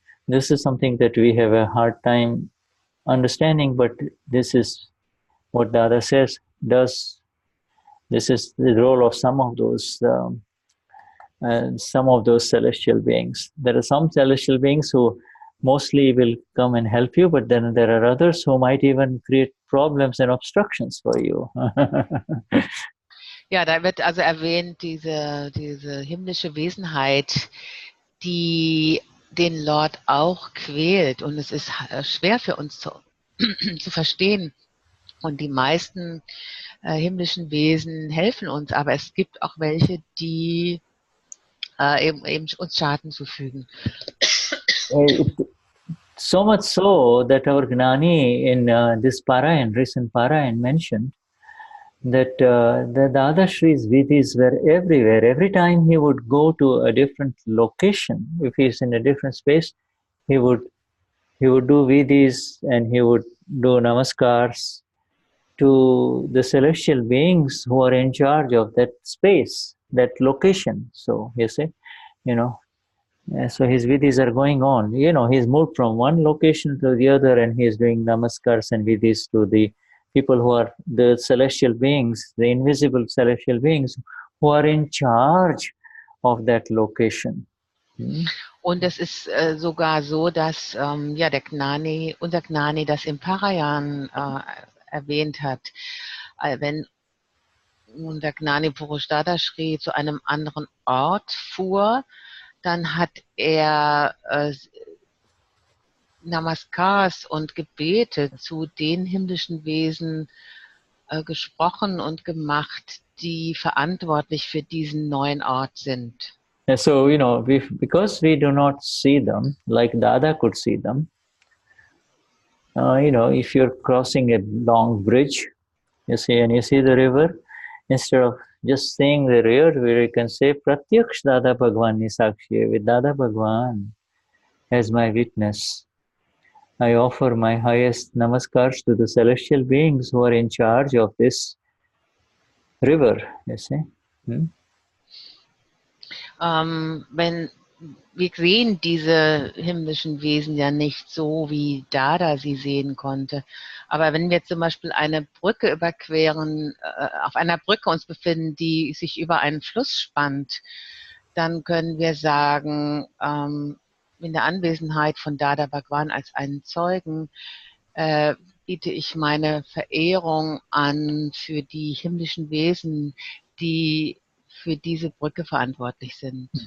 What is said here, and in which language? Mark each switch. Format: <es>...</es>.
<en>This is something that we have a hard time understanding, but this is what Dada says, this is the role of some of those celestial beings. There are some celestial beings who mostly will come and help you, but then there are others who might even create problems and obstructions for you.</en> <de>Ja, da wird also erwähnt, diese himmlische Wesenheit, die den Lord auch quält. Und es ist schwer für uns zu verstehen. Und die meisten himmlischen Wesen helfen uns, aber es gibt auch welche, die eben uns Schaden zufügen.</de> <en>So much so that our Gnani in this recent Parayan mentioned that the Dadashri's vidhis were everywhere. Every time he would go to a different location, if he's in a different space, he would do vidhis and he would do namaskars to the celestial beings who are in charge of that space, that location. So you see, so his vidhis are going on. He's moved from one location to the other, and he is doing namaskars and vidhis to the people who are the celestial beings, the invisible celestial beings who are in charge of that location.</en> <de>Und es ist sogar so, dass unser Gnani das im Parayan erwähnt hat. Wenn unser Gnani Purush Dadashri zu einem anderen Ort fuhr, dann hat er Namaskars und Gebete zu den himmlischen Wesen gesprochen und gemacht, die verantwortlich für diesen neuen Ort sind.</de> <en>And so, because we do not see them like Dada could see them, if you're crossing a long bridge, and you see the river, instead of just seeing the river, where you can say,</en> <gu>Pratyaksh Dada Bhagwan Nisakshi,</gu> <en>with Dada Bhagwan as my witness, I offer my highest namaskars to the celestial beings who are in charge of this river, you see.</en> <de>Wenn wir sehen diese himmlischen Wesen ja nicht so, wie Dada sie sehen konnte. Aber wenn wir zum Beispiel eine Brücke überqueren, auf einer Brücke uns befinden, die sich über einen Fluss spannt, dann können wir sagen, in der Anwesenheit von Dada Bhagwan als einen Zeugen, biete ich meine Verehrung an für die himmlischen Wesen, die für diese Brücke verantwortlich sind.</de>